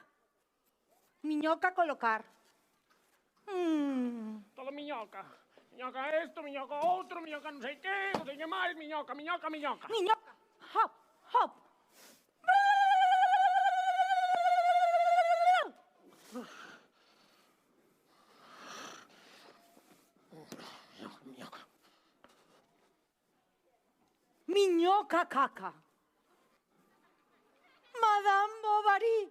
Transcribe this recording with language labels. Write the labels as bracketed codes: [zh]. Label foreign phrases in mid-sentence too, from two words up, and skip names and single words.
[es] Miñoca colocar. Todo miñoca. Miñoca esto, miñoca otro, miñoca no sé qué más, miñoca. Miñoca. Hop, hop. Miñoca caca. Madame Bovary.